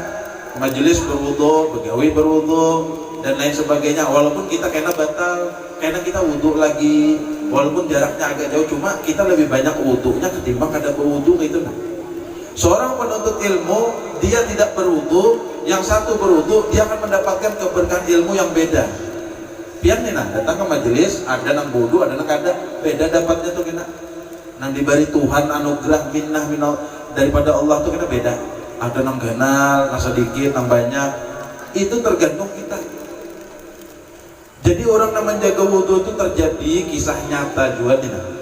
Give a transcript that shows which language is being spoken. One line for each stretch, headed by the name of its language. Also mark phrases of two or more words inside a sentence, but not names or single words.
Indonesian: Majelis berwudhu, begawi berwudhu, dan lain sebagainya.
Banjar: Walaupun kita kena batal, kena kita wudhu lagi.
Indonesian: Walaupun jaraknya agak jauh, cuma kita lebih banyak wudhunya ketimbang kada berwudhu itu. Seorang penuntut ilmu, dia tidak berwudhu, yang satu berwudhu, dia akan mendapatkan keberkahan ilmu yang beda.
Banjar: Pian nih nah, datang ke majelis, ada nang wudhu, ada nang kada, beda dapatnya tuh kena. Nang diberi Tuhan anugerah
Arabic: منة من
Banjar: daripada Allah tuh kena beda. Ada nang ganal, nang sedikit, nang banyak.
Indonesian: Itu tergantung kita. Jadi orang yang menjaga wudhu itu terjadi kisah nyata juga nih.